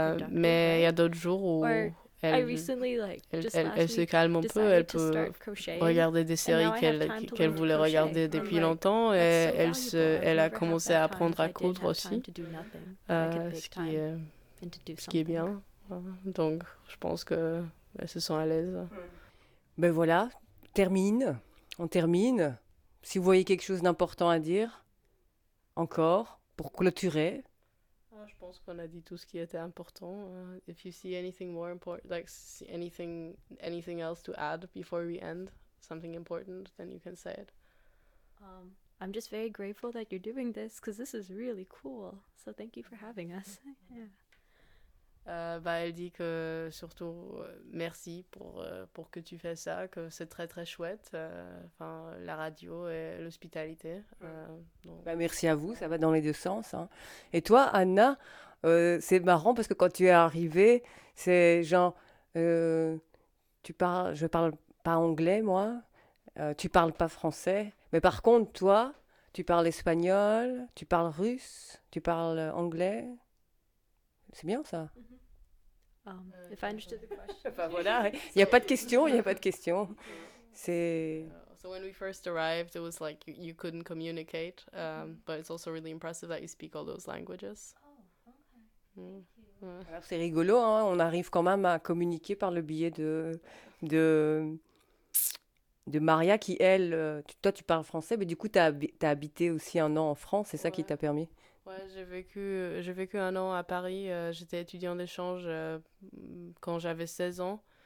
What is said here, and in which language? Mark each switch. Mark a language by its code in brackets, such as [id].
[fr] Mais il y a d'autres jours où elle se calme un peu, elle peut regarder des séries qu'elle voulait regarder depuis longtemps, et elle a commencé à apprendre à coudre aussi, ce qui est bien. Donc je pense qu'elle se sent à l'aise. Ben voilà, on termine. Si vous voyez quelque chose d'important à dire encore pour clôturer. Je pense qu'on a dit tout ce qui était important. [en] If you see anything more important, like anything else to add before we end, something important, then you can say it. I'm just very grateful that you're doing this, because this is really cool. So thank you for having us. [fr] Elle dit que surtout merci pour que tu fais ça, que c'est très très chouette, la radio et l'hospitalité. Merci à vous, ça va dans les deux sens. Hein. Et toi, Anna, c'est marrant parce que quand tu es arrivée, c'est genre, je ne parle pas anglais moi, tu ne parles pas français, mais par contre toi, tu parles espagnol, tu parles russe, tu parles anglais. C'est bien ça. [en] If I understood the question. [fr] Enfin voilà, il y a pas de question, C'est [en] So when we first arrived, it was like you couldn't communicate, but it's also really impressive that you speak all those languages. [fr] Alors c'est rigolo hein, on arrive quand même à communiquer par le biais de Maria qui elle toi tu parles français, mais du coup tu as habité aussi un an en France, c'est ça qui t'a permis? Ouais, j'ai vécu un an à Paris. J'étais étudiante d'échange quand j'avais 16 ans.